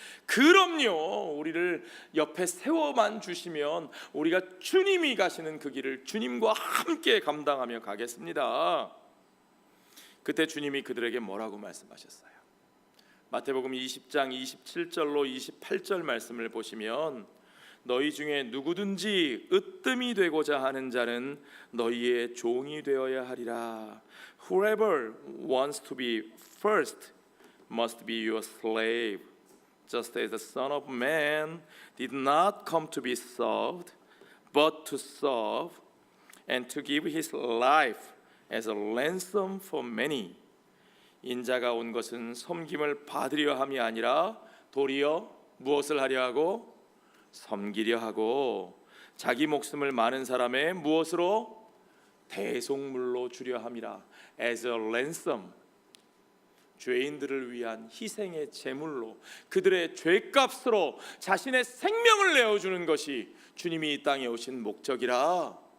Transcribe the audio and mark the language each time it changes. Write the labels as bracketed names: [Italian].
[Korean] 그럼요. 우리를 옆에 세워만 주시면 우리가 주님이 가시는 그 길을 주님과 함께 감당하며 가겠습니다. 그때 주님이 그들에게 뭐라고 말씀하셨어요? 마태복음 20장 27절로 28절 말씀을 보시면 너희 중에 누구든지 으뜸이 되고자 하는 자는 너희의 종이 되어야 하리라. [English] Whoever wants to be first must be your slave. Just as the Son of Man did not come to be served, but to serve and to give his life as a ransom for many. [Korean] 인자가 온 것은 섬김을 받으려 함이 아니라 도리어 무엇을 하려 하고 섬기려 하고 자기 목숨을 많은 사람의 무엇으로 대속물로 주려 함이라. [English] As a ransom, [Korean] 죄인들을 위한 희생의 제물로 그들의 죄값으로 자신의 생명을 내어주는 것이 주님이 이 땅에 오신 목적이라.